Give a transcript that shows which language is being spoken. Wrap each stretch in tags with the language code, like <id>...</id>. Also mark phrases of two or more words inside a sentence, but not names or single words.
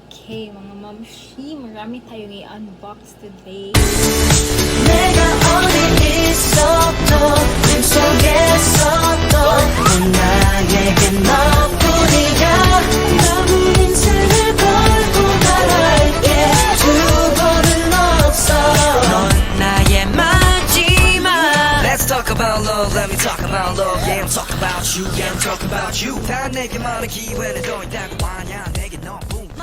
<tl>Okay, mga mamshi, marami tayong</tl> <en>i-unbox today.</en> <ko>내가 어디 있어도 내 속에서도 나에게 너뿐이야. 너무 인생을 걸고 말할게. 두 번은 없어. 넌 나의 마지막.</ko> <en>Let's talk about love, let me talk about love. Yeah, I'm talking about you, yeah, I'm talking about you.</en> <ko>다 내게 말할 기회는 더 있다고 하냐, 내게 너</ko>